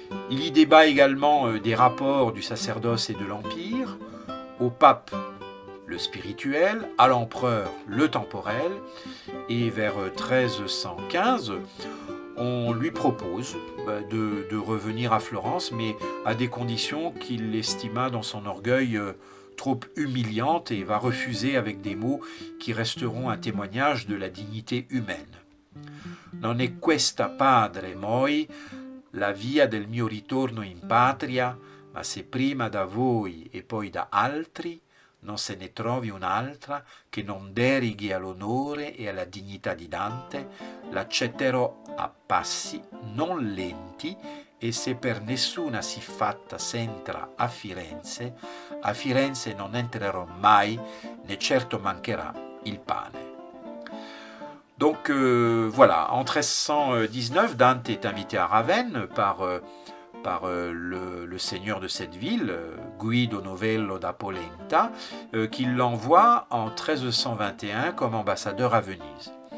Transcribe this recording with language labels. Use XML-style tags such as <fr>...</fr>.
<fr>Il y débat également des rapports du sacerdoce et de l'empire, au pape le spirituel, à l'empereur le temporel, et vers 1315, on lui propose de revenir à Florence, mais à des conditions qu'il estima dans son orgueil trop humiliantes, et va refuser avec des mots qui resteront un témoignage de la dignité humaine.</fr> <it>Non è questa, padre moi, la via del mio ritorno in patria, ma se prima da voi e poi da altri non se ne trovi un'altra che non deroghi all'onore e alla dignità di Dante, l'accetterò a passi non lenti, e se per nessuna siffatta s'entra a Firenze non entrerò mai, né certo mancherà il pane.</it> <fr>Donc voilà, en 1319, Dante est invité à Ravenne par le seigneur de cette ville, Guido Novello da Polenta, qui l'envoie en 1321 comme ambassadeur à Venise.</fr>